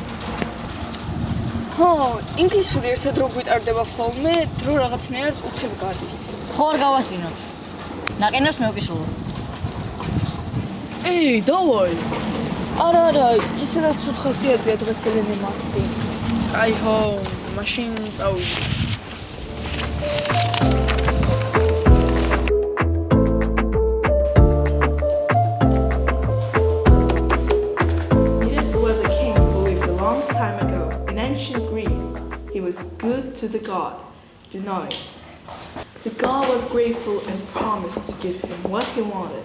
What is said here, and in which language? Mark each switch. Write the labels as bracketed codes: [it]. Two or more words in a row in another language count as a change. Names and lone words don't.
[ka] ხო, ინგლისური ერთად რო გვიტარდება ხოლმე, დრო რაღაცნაირად უცებ გადის. ხო, არ გავასწინოთ. ნაყინებს მე ვკისრულობ. ეი, დავაი. არა, ისედაც ცუდ ხასიათზეა დღეს ელენე მასი. აი ხო, მაშინ წავიდე. [en] Midas was a king who lived a long time ago in ancient Greece. He was good to the god, Danae. The god was grateful and promised to give him what he wanted.